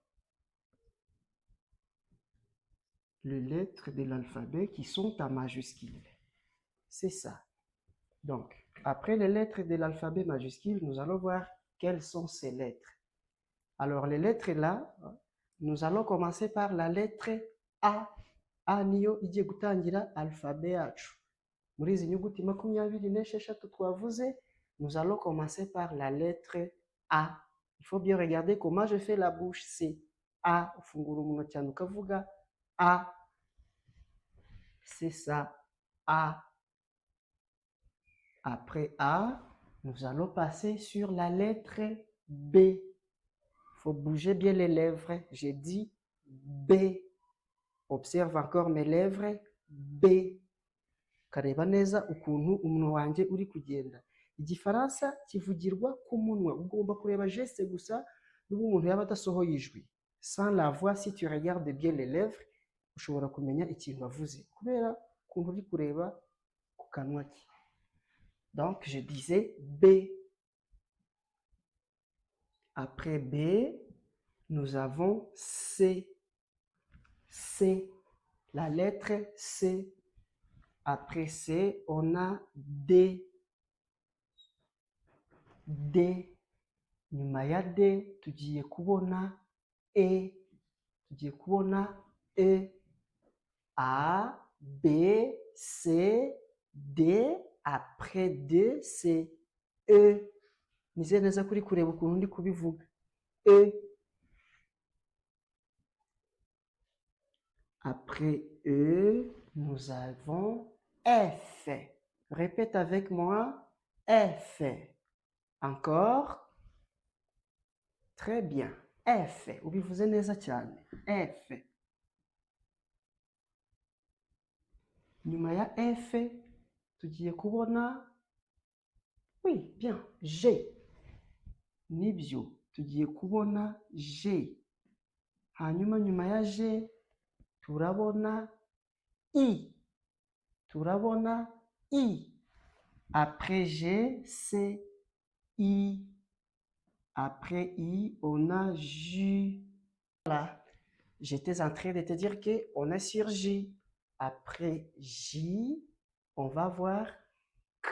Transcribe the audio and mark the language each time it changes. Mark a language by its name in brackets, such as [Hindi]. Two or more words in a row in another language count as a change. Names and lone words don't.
[French] Les lettres de l'alphabet qui sont en majuscule. C'est ça. Donc, après les lettres de l'alphabet majuscule, nous allons voir quelles sont ces lettres. Alors, les lettres là, nous allons commencer par la lettre A. [Kinyarwanda] A niyo igiye gutangira alphabet yacu. Muri izi nyuguti 26 twavuze, [French] nous allons commencer par la lettre A. Il faut bien regarder comment je fais la bouche. C'est A. [Kinyarwanda] Ufungura umunwa cyane ukavuga A. [French] C'est ça. A. Après A, nous allons passer sur la lettre B. Il faut bouger bien les lèvres. J'ai dit B. Observe encore mes lèvres. B. [Kinyarwanda] Kareba neza ukuntu umunwa wanjye uri kugenda. Igifaransa kivugirwa ku munwa. Ugomba kureba geste gusa n'ubu umuntu yaba adasohoye ijwi. [French] Sans la voix, si tu regardes bien les lèvres, [Kinyarwanda] ushobora kumenya ikintu avuze kubera ukuntu uri kureba ku kanwa ke. [French] Donc je disais B. Après B, nous avons C. C. La lettre C. Après C, on a D. D. [Kinyarwanda] Nyuma ya D, tugiye kubona E. Tugiye kubona E. A, B, C, D. [French] Après D, c'est E. [Kinyarwanda] nizeye neza kuri kureba ukuntu ndi kubivuga. [French] E. Après E, nous avons F. Répète avec moi. F. Encore. Très bien. F. [Kinyarwanda] Ubivuze neza cyane. F. Nyuma ya F, tugiye kubona. [French] Oui, bien. [Kinyarwanda] G. Nibyo. Tugiye kubona G. Hanyuma nyuma ya G, turabona I. Turabona I. [French] Après G, c'est I. Après I, on a J. Voilà. J'étais en train de te dire qu'on est sur J. Après J, on va voir K.